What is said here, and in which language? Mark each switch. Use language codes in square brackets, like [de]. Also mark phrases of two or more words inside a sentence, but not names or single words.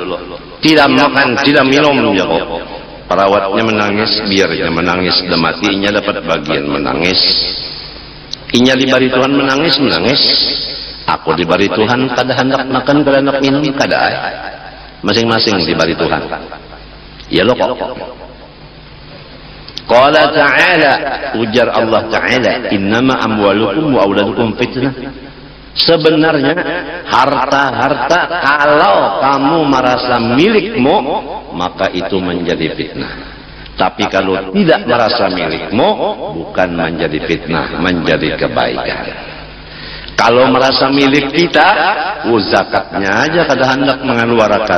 [id] Tidak makan, tidak minum ya kok. Perawatnya menangis, biarnya menangis, dan matinya dapat bagian menangis. [bjn] Inya diberi Tuhan menangis. Aku diberi Tuhan kada hendak makan, kada hendak minum, kada. [id] Masing-masing diberi Tuhan. Ya lo kok. [ar] Qala ta'ala, [bjn] ujar Allah Ta'ala, [ar] innama amwalukum wa auladukum fitnah. [id] Sebenarnya harta-harta kalau kamu merasa milikmu, maka itu menjadi fitnah. Tapi kalau tidak merasa milikmu, bukan menjadi fitnah, menjadi kebaikan. [bjn] Kalau merasa milik kita, zakatnya aja kada hendak mengeluarkan.